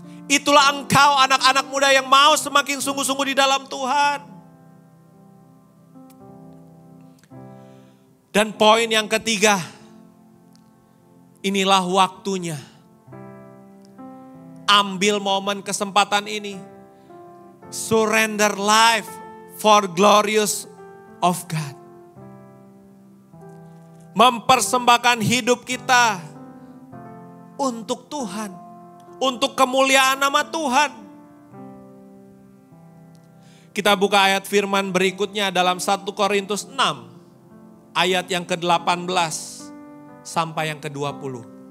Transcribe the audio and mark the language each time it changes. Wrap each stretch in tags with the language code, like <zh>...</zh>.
<id>Itulah engkau anak-anak muda yang mau semakin sungguh-sungguh di dalam Tuhan. Dan poin yang ketiga, inilah waktunya. Ambil momen kesempatan ini.</id> <en>Surrender life for glorious of God.</en> <id>Mempersembahkan hidup kita untuk Tuhan. Untuk kemuliaan nama Tuhan. Kita buka ayat firman berikutnya dalam 1 Korintus 6. Ayat yang ke-18 sampai yang ke-20.</id>